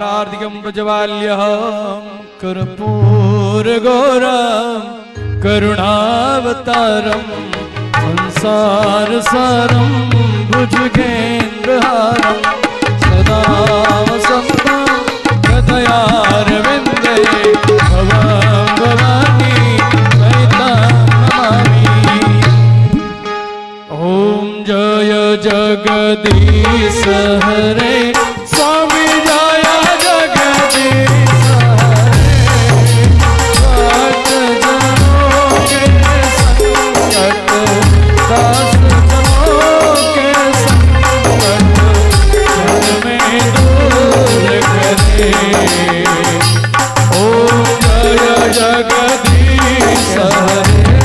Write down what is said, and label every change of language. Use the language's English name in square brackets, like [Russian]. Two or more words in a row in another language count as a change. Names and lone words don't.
[Sanskrit] दिगंबजवाल्यः कर्पूरगौरं करुणावतारं संसारसारं भुजगेन्द्रहारं सदा वसन्तं हृदयारविन्दे भवं भवानी सहितं नमामि। [Hindi] ॐ जय जगदीश हरे स्वामी जय जगदीश हरे भक्त जनों के संकट दास जनों के संकट क्षण में दूर करे। ॐ जय जगदीश हरे।